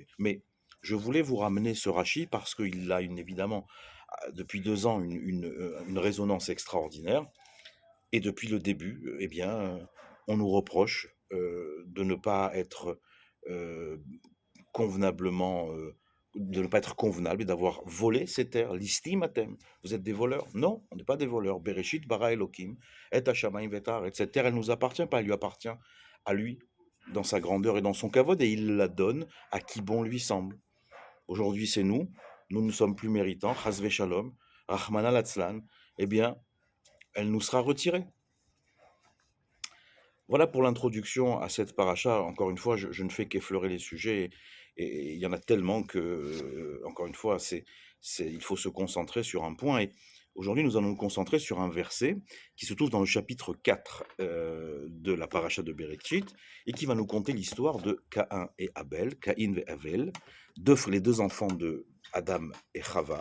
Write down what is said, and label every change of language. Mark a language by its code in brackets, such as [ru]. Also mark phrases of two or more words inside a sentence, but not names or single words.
[fr] Mais je voulais vous ramener ce Rashi parce qu'il a évidemment, depuis 2 ans, une résonance extraordinaire. Et depuis le début, eh bien, on nous reproche de ne pas être convenablement, de ne pas être convenable et d'avoir volé ces terres. Listimatem, vous êtes des voleurs? Non, on n'est pas des voleurs. [he] בראשית ברא אלהים את השמים ואת הארץ. [fr] Cette terre, elle ne nous appartient pas, elle lui appartient à lui, dans sa grandeur et dans son kavod, et il la donne à qui bon lui semble. Aujourd'hui, c'est nous ne sommes plus méritants, [he] חס ושלום, [arc] רחמנא ליצלן, [fr] eh bien, elle nous sera retirée. Voilà pour l'introduction à cette paracha. Encore une fois, je ne fais qu'effleurer les sujets, et il y en a tellement que, encore une fois, il faut se concentrer sur un point. Et aujourd'hui, nous allons nous concentrer sur un verset qui se trouve dans le chapitre 4 de la paracha de Bereshit, et qui va nous conter l'histoire de Caïn et Abel, Caïn et Abel, les 2 enfants de Adam et Chava.